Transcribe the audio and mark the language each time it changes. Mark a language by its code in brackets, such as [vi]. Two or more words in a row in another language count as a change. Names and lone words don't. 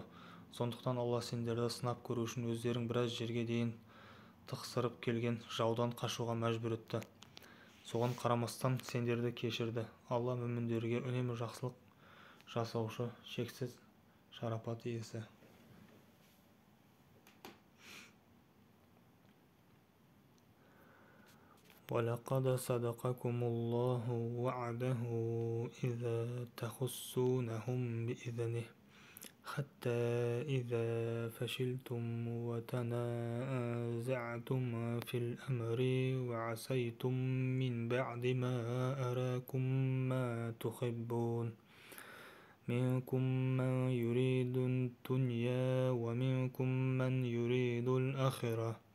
[kk] Сондықтан Алла сендерді сынап көру үшін өздерің біраз жерге дейін тықсырып келген жаудан қашуға мәжбүр етті. Соған қарамастан сендерді кешірді. Алла мүміндерге үнемі жақсылық жасаушы, шексіз шарапат иесі. [ar] وَلَقَدْ صَدَقَكُمُ اللَّهُ وَعْدَهُ إِذَا تَحُسُّونَهُم بِإِذْنِهِ حَتَّى إِذَا فَشِلْتُمْ وَتَنَازَعْتُمْ فِي الْأَمْرِ وَعَصَيْتُمْ مِنْ بَعْدِ مَا أَرَاكُمْ مَا تُحِبُّونَ منكم من يريد الدنيا ومنكم من يريد الآخرة